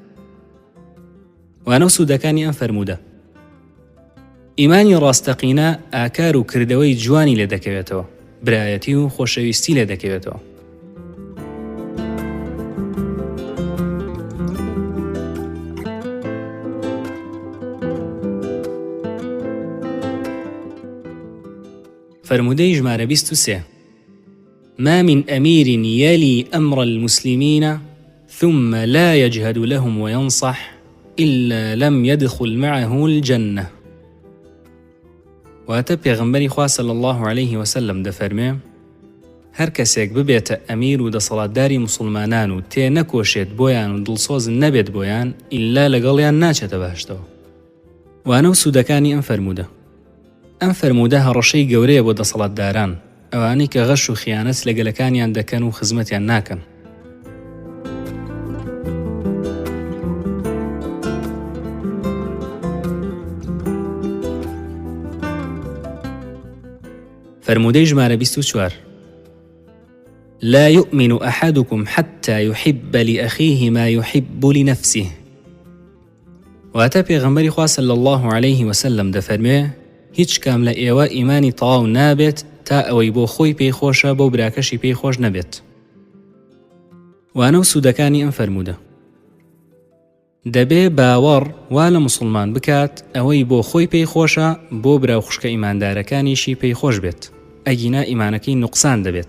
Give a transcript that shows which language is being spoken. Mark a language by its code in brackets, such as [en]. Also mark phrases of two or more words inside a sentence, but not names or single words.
[ckb] وانە سوودەکانی ئەم فەرموودە. ئیمانی ڕاستەقینە ئاکار و کردەوەی جوانی لێ دەکەوێتەوە، برایەتی و خۆشەویستی لێ دەکەوێتەوە. فرمودەی ژمارە 23. [ar] ما من أمير يلي أمر المسلمين ثم لا يجهد لهم وينصح إلا لم يدخل معه الجنة. [ckb] واتە پێغەمبەری خوا [ar] صلی الله عليه وسلم [ckb] دەفەرمێ هەر کەسێک ببێتە ئەمیر و دەسەڵاتداری مسلمانان و تێ نەکۆشێت بۆیان و دڵسۆز نەبێت بۆیان ئیلا لەگەڵیان ناچێتە باشتەوە. وانە و سوودەکانی ئەم فەرموودە. ئەم فەرموودە هەڕەشەی گەورەیە بۆ دەسەڵاتداران، ئەوانەی کە غەش و خیانەت لە گەلەکانیان دەکەن و خزمەتیان ناکەن. فرمودەی ژمارە 24. [ar] لا يؤمن أحدكم حتى يحب لأخيه ما يحب لنفسه. [ckb] واتە پێغەمبەری خوا [ar] صلی الله عليه وسلم [ckb] دەفەرمێ هیچ کام لە ئێوە ئیمانی تەواو نابێت تا ئەوەی بۆ خۆی پێی خۆشە بۆ براکەشی پێی خۆش نەبێت. وانە و سوودەکانی ئەم فەرموودە. دەبێ باوەڕ وا لە مسلمان بکات ئەوەی بۆ خۆی پێی خۆشە بۆ برا و خوشکە ئیماندارەکانیشی پێی خۆش بێت، ئەگینا ئیمانەکەی نوقسان دەبێت.